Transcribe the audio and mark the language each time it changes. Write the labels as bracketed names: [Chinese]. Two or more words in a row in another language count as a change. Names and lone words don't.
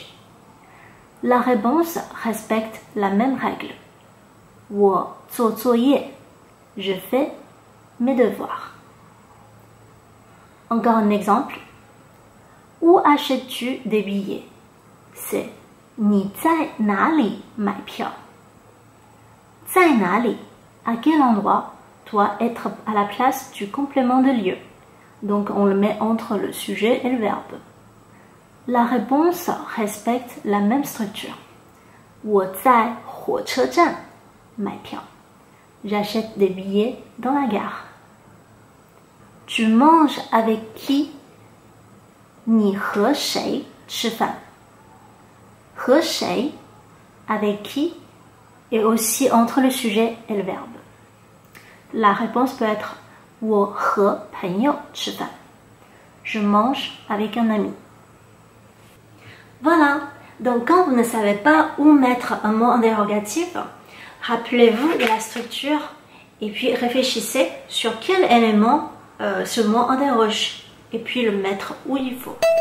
[French] La réponse respecte la même règle. « [Chinese] 我做作业 [French] » Je fais mes devoirs. Encore un exemple. Où achètes-tu des billets? [Chinese] C'est « 你在哪里买票 » 在哪里, [French] à quel endroit, doit être à la place du complément de lieu. Donc on le met entre le sujet et le verbe. La réponse respecte la même structure. [Chinese] 我在火车站买票. [French] J'achète des billets dans la gare. Tu manges avec qui? [Chinese] 你和谁吃饭? 和谁 [French] avec qui et aussi entre le sujet et le verbe. La réponse peut être [Chinese] 我和朋友吃饭. [French] Je mange avec un ami. Voilà, donc quand vous ne savez pas où mettre un mot interrogatif, rappelez-vous de la structure et puis réfléchissez sur quel élément ce mot interroge et puis le mettre où il faut.